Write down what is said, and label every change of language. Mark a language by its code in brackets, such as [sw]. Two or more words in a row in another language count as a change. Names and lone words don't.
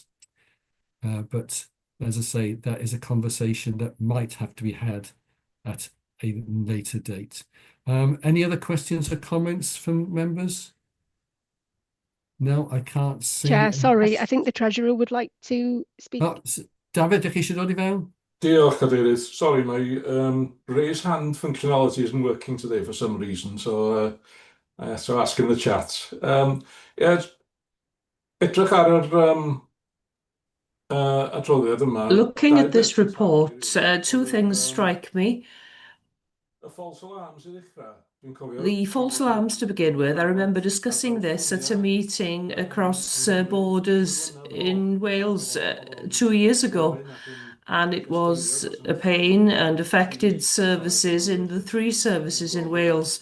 [en] But as I say, that is a conversation that might have to be had at a later date. Any other questions or comments from members? No, I can't see. Chair, sorry, I think the Treasurer would like to speak. Oh, David, [cy] dych chi eisiau dod I fewn? Diolch, Cadeirydd. [en] Sorry, my raise hand functionality isn't working today for some reason, so I have to ask in the chat. Yeah, [cy] edrych ar yr adroddiad yma. [en] Looking at this report, two things strike me. The false alarms [cy] i ddechrau. [en] The false alarms to begin with. I remember discussing this at a meeting across borders in Wales 2 years ago, and it was a pain and affected services in the 3 services in Wales.